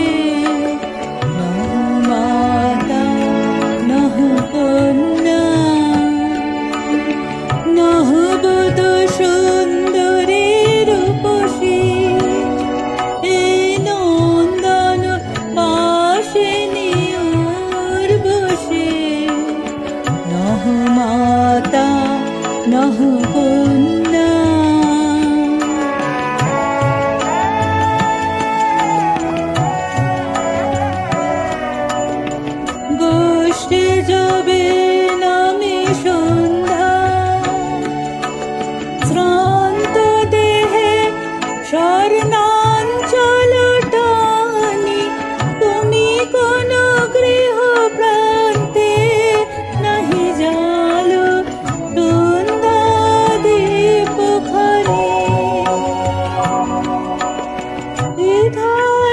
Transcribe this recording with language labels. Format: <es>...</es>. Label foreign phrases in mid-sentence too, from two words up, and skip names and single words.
<bn>নহ মাতা নহ কন্যা নহ বধ সুন্দরী রূপসী নন্দন মাসিনী উর্বশী। নহ মাতা নহ কন্যা। গোষ্ঠী যাবে নামে সন্ধ্যা শ্রান্ত দেহে স্বর্ণাঞ্চল টানি তুমি কোন গৃহ প্রান্তে নাহি জালো সন্ধ্যা দীপ খানি।</bn>